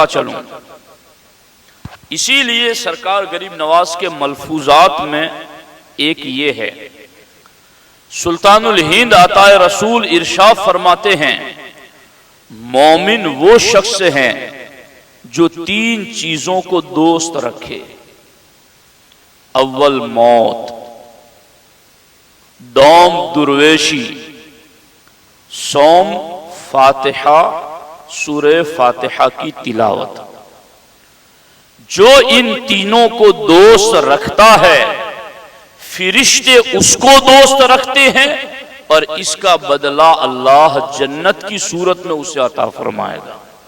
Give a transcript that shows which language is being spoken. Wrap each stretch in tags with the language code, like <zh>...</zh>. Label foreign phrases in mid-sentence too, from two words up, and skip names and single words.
<ur>چلوں، اسی لیے سرکار غریب نواز کے ملفوظات میں ایک یہ ہے، سلطان الہند عطائے رسول ارشاد فرماتے ہیں، مومن وہ شخص ہیں جو 3 چیزوں کو دوست رکھے، اول موت، دوم درویشی، سوم فاتحہ، سورہ فاتحہ کی تلاوت۔ جو ان تینوں کو دوست رکھتا ہے فرشتے اس کو دوست رکھتے ہیں، اور اس کا بدلہ اللہ جنت کی صورت میں اسے عطا فرمائے گا۔</ur>